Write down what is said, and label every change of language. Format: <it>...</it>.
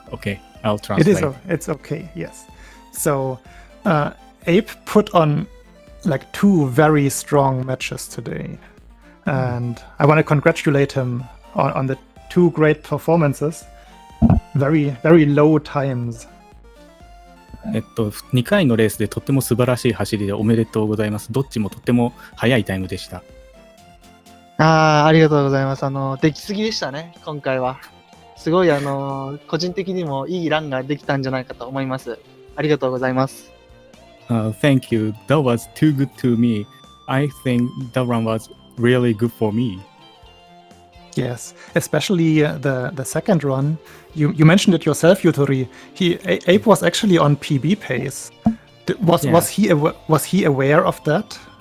<en>Okay, I'll translate. It's okay. Yes. So, AiP put on like 2 very strong matches today, and I want to congratulate him on the 2 great performances. Very, very low times.</en> <ja>2回のレースでとっても素晴らしい走りでおめでとうございます。どっちもとっても速いタイムでした。ありがとうございます。出来すぎでしたね、今回は。すごい個人的にもいいランができたんじゃないかと思います。ありがとうございます。</ja> <en>Thank you. That was too good to me. I think that run was really good for me. Yes, especially the second run. You mentioned it yourself, Yutori. AiP was actually on PB pace. Was he aware of that?</en>